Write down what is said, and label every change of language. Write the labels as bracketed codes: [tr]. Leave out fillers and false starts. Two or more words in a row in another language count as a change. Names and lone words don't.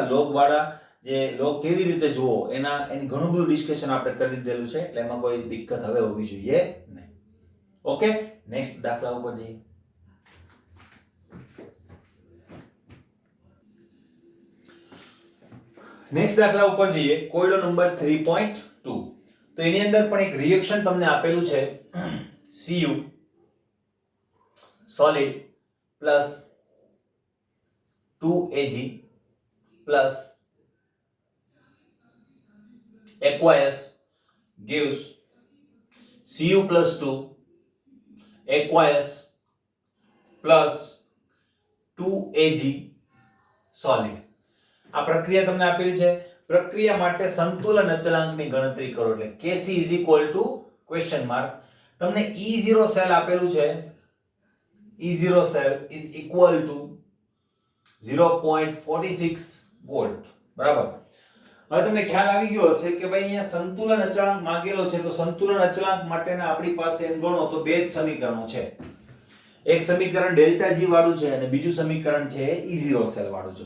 [gu] લોગ વાળા જે લોગ કેવી રીતે જુઓ એની ઘણું બધું ડિસ્કશન આપણે કરી દીધેલું છે એટલે એમાં કોઈ દિક્કત હવે હોવી જોઈએ નહીં. ઓકે, નેક્સ્ટ દાખલા ઉપર જઈએ. નેક્સ્ટ દાખલા ઉપર જઈએ. કોયડો નંબર 3.2. તો એની અંદર પણ એક રિએક્શન તમને આપેલું છે [en] Cu solid plus 2Ag plus aqueous gives Cu plus 2 aqueous plus 2Ag solid. [gu] આ પ્રક્રિયા તમને આપેલી છે. પ્રક્રિયા માટે સંતુલન અચળાંકની ગણતરી કરો એટલે [en] Kc question mark. [gu] તમને E0 સેલ આપેલું છે. E0 સેલ [en] is equal to [gu] 0.46 વોલ્ટ. બરાબર. હવે તમને ખ્યાલ આવી ગયો હશે કે ભાઈ અહીંયા સંતુલન અચળાંક માંગેલો છે તો સંતુલન અચળાંક માટેના આપણી પાસે એમ ગણો તો બે જ સમીકરણો છે. એક સમીકરણ ડેલ્ટા G વાળું છે અને બીજું સમીકરણ છે E0 સેલ વાળું છે.